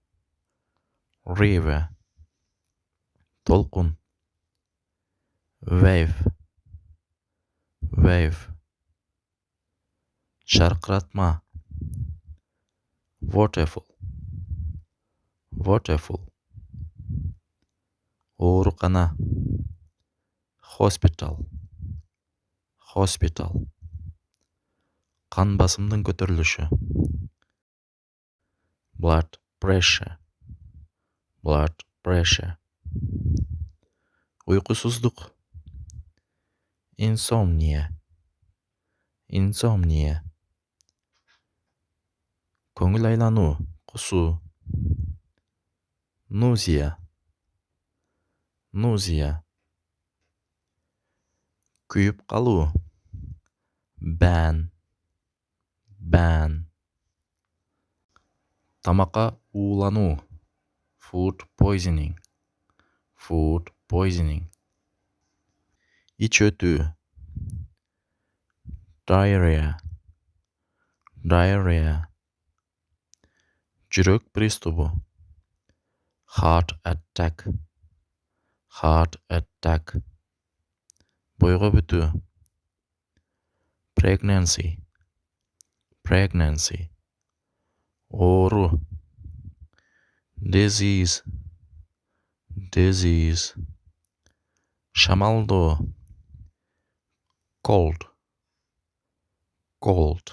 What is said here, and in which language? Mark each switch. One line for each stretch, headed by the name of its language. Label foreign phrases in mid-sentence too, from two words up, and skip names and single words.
Kyrgyz: толкун, wave, шаркыратма, waterfall, оорукана, hospital, кан басымдын көтөрүлүшү,
English: blood pressure,
Kyrgyz: уйкусуздук, insomnia, көңүл айлануу, кусуу, nausea, күйүп калуу, burn, ban. Тамакка уулануу,
English: food poisoning, food poisoning.
Kyrgyz: Ич өтүү,
English: diarrhea, diarrhea.
Kyrgyz: Жүрөк приступу,
English: heart attack, heart attack.
Kyrgyz: Бойго бүтүү,
English: pregnancy, pregnancy. Оору, disease, disease. Шамалдоо, cold, cold.